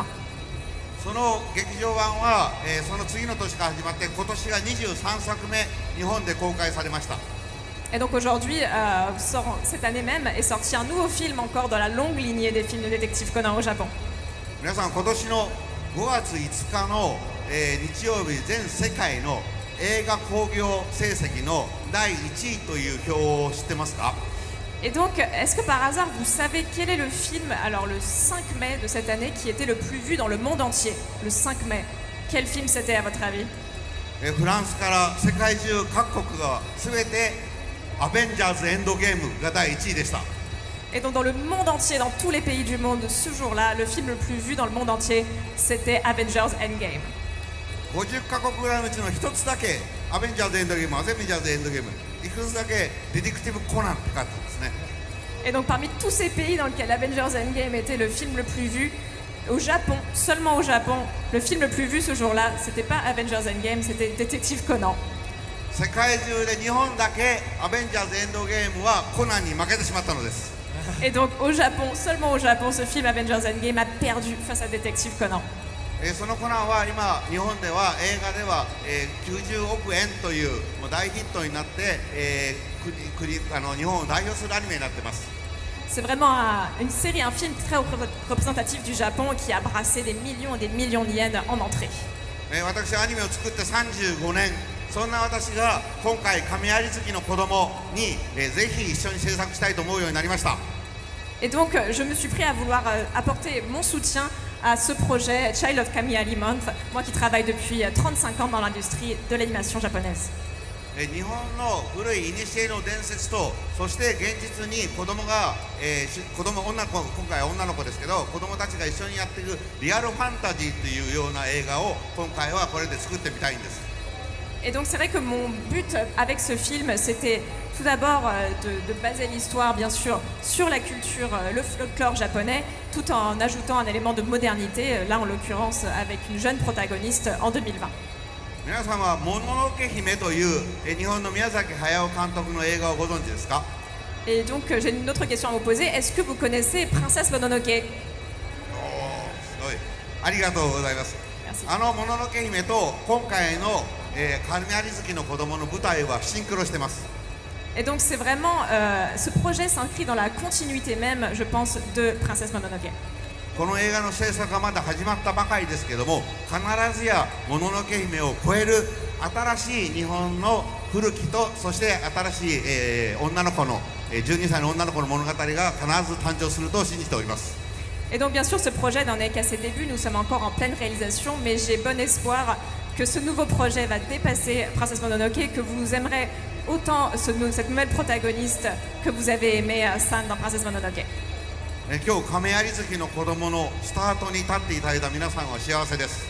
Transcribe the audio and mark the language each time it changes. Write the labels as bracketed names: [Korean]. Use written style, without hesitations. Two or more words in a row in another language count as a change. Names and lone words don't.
[Japanese] その劇場版は、その次の年から始まって今年が23作目日本で公開されました。 [French] Et donc aujourd'hui, cette année même, est sorti un nouveau film encore dans la longue lignée des films de détective Conan au Japon. [Japanese] 皆さん今年の5月5日の、日曜日全世界の映画興行成績の第1位という表を知ってますか？ [French] Et donc, est-ce que par hasard vous savez quel est le film, alors le 5 mai de cette année, qui était le plus vu dans le monde entier? Le 5 mai. Quel film c'était à votre avis? [Japanese] フランスから世界中各国が全てアベンジャーズエンドゲームが第1位でした。 [French] Et donc dans le monde entier, dans tous les pays du monde, ce jour-là, le film le plus vu dans le monde entier, c'était Avengers Endgame. [Japanese] 50 カ国ぐらいのうちの1つだけアベンジャーズエンドゲーム、アベンジャーズエンドゲーム、いくつだけディティクティブコナンって書いてあるんですね。 [French] Et donc parmi tous ces pays dans lesquels Avengers Endgame était le film le plus vu, au Japon, seulement au Japon, le film le plus vu ce jour-là, c'était pas Avengers Endgame, c'était Détective Conan. [Japanese] 世界中で日本だけアベンジャーズエンドゲームはコナンに負けてしまったのです。 [French] Et donc au Japon, seulement au Japon, ce film Avengers Endgame a perdu face à Détective Conan. [Japanese] そのコナンは今日本では映画では、90億円というもう大ヒットになって、日本を代表するアニメになってます。 [French] C'est vraiment une série, un film très représentatif du Japon qui a brassé des millions et des millions de yens en entrée. [Japanese] 私アニメを作って35年、そんな私が今回神有月の子供に、ぜひ一緒に制作したいと思うようになりました。 [French] Et donc je me suis pris à vouloir apporter mon soutien à ce projet Child of Kamiari Month, moi qui travaille depuis 35 ans dans l'industrie de l'animation japonaise. [Japanese] 日本の古い古の伝説と、そして現実に子供が、女の子、今回は女の子ですけど、子供たちが一緒にやっていくリアルファンタジーというような映画を今回はこれで作ってみたいんです。 [French] Et donc c'est vrai que mon but avec ce film, c'était tout d'abord de baser l'histoire, bien sûr, sur la culture, le folklore japonais, tout en ajoutant un élément de modernité, là en l'occurrence avec une jeune protagoniste en 2020. [Japanese] 皆さんはもののけ姫という日本の宮崎駿監督の映画をご存知ですか？ [French] Et donc j'ai une autre question à vous poser. Est-ce que vous connaissez Princesse Mononoke? [Japanese] すごい。ありがとうございます。 [French] Merci. [Japanese] もののけ姫と今回の、神有月の子供の舞台はシンクロしてます。 [French] Et donc c'est vraiment, ce projet s'inscrit dans la continuité même, je pense, de Princesse Mononoke. [Japanese] この映画の制作がまだ始まったばかりですけども、必ずやもののけ姫を超える新しい日本の古きと、そして新しい、女の子の、12歳の女の子の物語が必ず誕生すると信じております。 [French] Et donc bien sûr ce projet n'en est qu'à ses débuts, nous sommes encore en pleine réalisation, mais j'ai bon espoir que ce nouveau projet va dépasser Princesse Mononoke, que vous aimerez autant cette nouvelle protagoniste que vous avez aimé San dans Princesse Mononoke. [Japanese] 今日亀有月の子供のスタートに立っていただいた皆さんは幸せです。